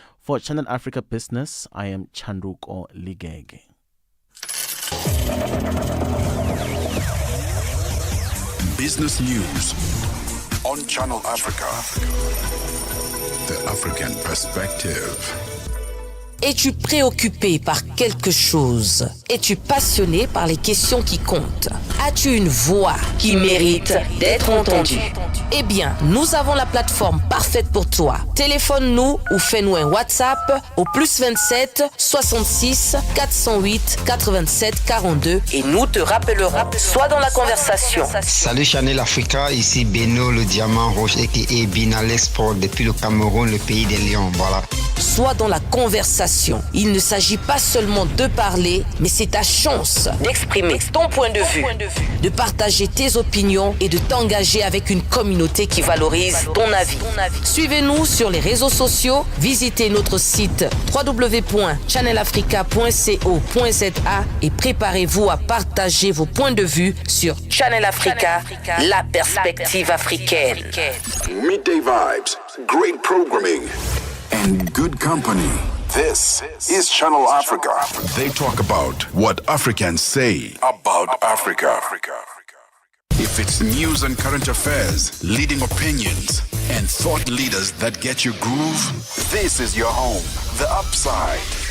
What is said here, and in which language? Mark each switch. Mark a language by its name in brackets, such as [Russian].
[English] For Channel Africa Business, I am Chanduko Ligege. Business News on Channel Africa. The African Perspective. [French] Es-tu préoccupé par quelque chose? Es-tu passionné par les questions qui comptent? As-tu une voix qui mérite d'être entendue? Eh bien, nous avons la plateforme parfaite pour toi. Téléphone-nous ou fais-nous un WhatsApp au +27 66 408 87 42 et nous te rappellerons. Sois dans la conversation. Salut Channel Africa, ici Beno le diamant rouge et Binal Sport depuis le Cameroun, le pays des lions. Voilà. Sois dans la conversation. Il ne s'agit pas seulement de parler, mais c'est ta chance d'exprimer ton point de vue, de partager tes opinions et de t'engager avec une communauté qui valorise ton avis. Suivez-nous sur les réseaux sociaux, visitez notre site www.channelafrica.co.za et préparez-vous à partager vos points de vue sur Channel Africa, la perspective africaine. [English] Midday vibes, great programming, and good company. This is Channel Africa. They talk about what Africans say about Africa. If it's news and current affairs, leading opinions, and thought leaders that get your groove, this is your home, The Upside.